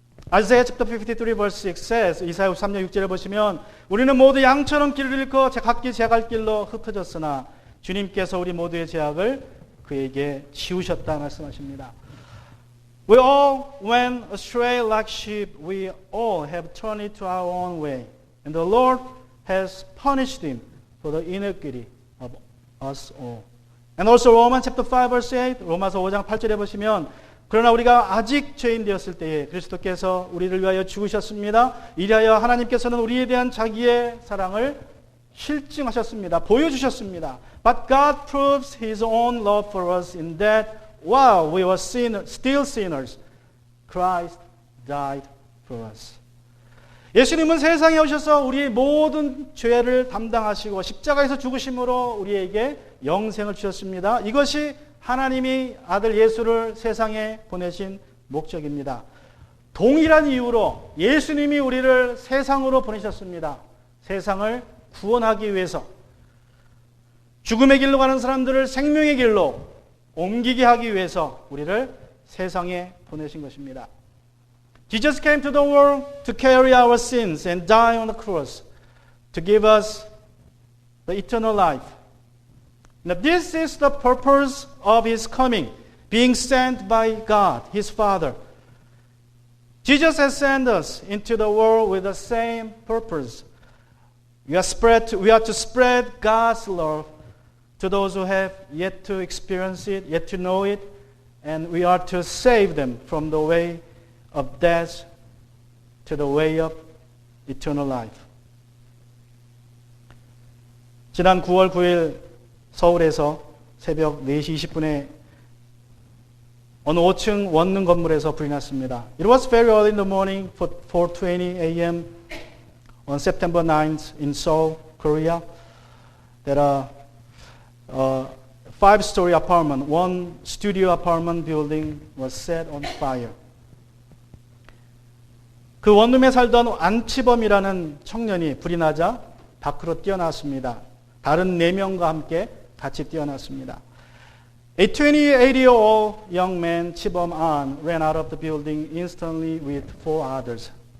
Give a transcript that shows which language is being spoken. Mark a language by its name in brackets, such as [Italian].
[English] Isaiah chapter 53 verse 6 says, [Korean] 이사야 53년 6절에 보시면 우리는 모두 양처럼 길을 잃고 각기 제갈 길로 흩어졌으나 주님께서 우리 모두의 죄악을 그에게 지우셨다 말씀하십니다. [English] We all went astray like sheep. We all have turned to our own way. And the Lord has punished him for the iniquity of us all. And also Romans chapter 5 verse 8, [Korean] 로마서 5장 8절에 보시면 그러나 우리가 아직 죄인 되었을 때에 그리스도께서 우리를 위하여 죽으셨습니다. 이리하여 하나님께서는 우리에 대한 자기의 사랑을 실증하셨습니다. 보여주셨습니다. [English] But God proves His own love for us in that while we were still sinners, Christ died for us. [Korean] 예수님은 세상에 오셔서 우리의 모든 죄를 담당하시고 십자가에서 죽으심으로 우리에게 영생을 주셨습니다. 이것이 하나님이 아들 예수를 세상에 보내신 목적입니다. 동일한 이유로 예수님이 우리를 세상으로 보내셨습니다. 세상을 구원하기 위해서 죽음의 길로 가는 사람들을 생명의 길로 옮기게 하기 위해서 우리를 세상에 보내신 것입니다. [English] Jesus came to the world to carry our sins and die on the cross to give us the eternal life. Now this is the purpose of His coming, being sent by God, His Father. Jesus has sent us into the world with the same purpose. We are to spread God's love to those who have yet to experience it, yet to know it, and we are to save them from the way of death to the way of eternal life. [Korean] 지난 9월 9일 서울에서 새벽 4시 20분에 어느 5층 원룸 건물에서 불이 났습니다. [English] It was very early in the morning, 4:20 a.m. on September 9th in Seoul, Korea. That a 5-story apartment, one studio apartment building was set on fire. [Korean] 그 원룸에 살던 안치범이라는 청년이 불이 나자 밖으로 뛰어났습니다. 다른 4명과 함께 같이 뛰어났습니다. [English] A 28-year-old young man, Chibom An, ran out of the building instantly with 4 others.